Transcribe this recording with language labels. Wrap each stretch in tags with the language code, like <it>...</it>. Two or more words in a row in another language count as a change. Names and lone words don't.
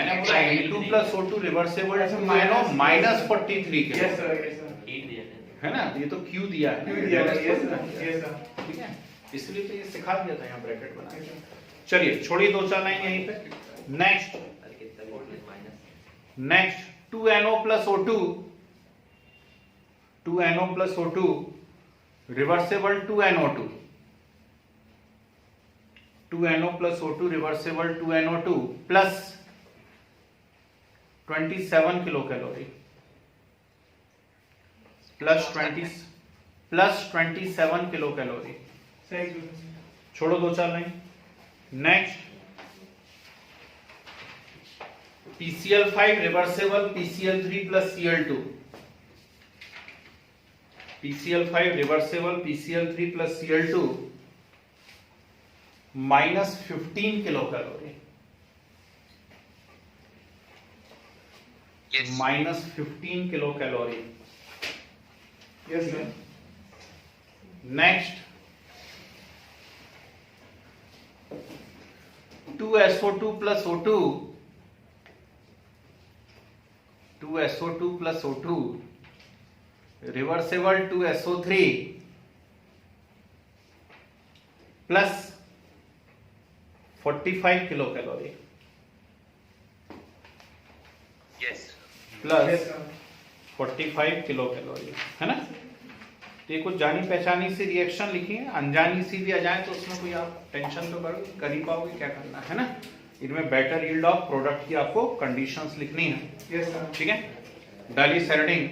<hi>मैंने बोला</hi> <en>N2 plus O2 reversible minus 43 kilo, yes sir yes sir</en> <hi>हीट दिया है ना। ये तो Q दिया है, क्यों दिया</hi> <en>yes sir yes sir</en> <hi>ठीक है, इसलिए तो ये सिखा दिया था यहाँ ब्रैकेट बना के। चलिए छोड़िए दो चार लाइन यहीं पे।</hi> <en>नेक्स्ट 2NO plus O2, 2NO plus O2 रिवर्सेबल 2NO2, 2NO plus O2 reversible 2NO2 plus 27 kilocalorie, plus 27 kilocalorie। सर एक्सो</en> <hi>छोड़ो दो चार लाइन।</hi> <en>नेक्स्ट PCl5 reversible PCl3 plus Cl2, PCl5 reversible PCl3 plus Cl2 minus 15 kilocalorie, यस minus 15 kilocalorie। yes sir Next 2SO2 plus O2, 2SO2 plus O2 reversible 2SO3 plus 45 kilocalorie, यस plus yes sir</en> <hi>45 kilocalorie, है ना। तो ये कुछ जानी पहचानी सी रिएक्शन लिखी है, अनजानी सी भी आ जाए तो उसमें कोई आप टेंशन तो करो कर ही पाओगे, क्या करना है ना। इनमें</hi> <en>better yield of product</en> <hi>की आपको कंडीशंस लिखनी है,</hi> <en>yes sir</en> <hi>ठीक है। डाली सेरेडिंग</hi>